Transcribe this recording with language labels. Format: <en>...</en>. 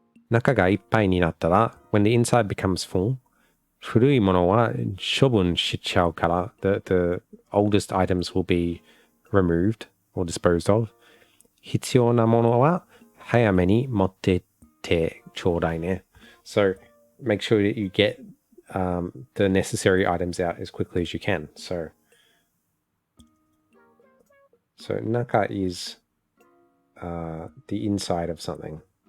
<ja>中がいっぱいになったら</ja> <en>when the inside becomes full,</en> <ja>古いものは処分しちゃうから</ja> <en>the oldest items will be removed or disposed of.</en> <ja>必要なものは早めに持ってってちょうだいね.</ja> <en>So make sure that you get the necessary items out as quickly as you can. So naka is the inside of something.</en>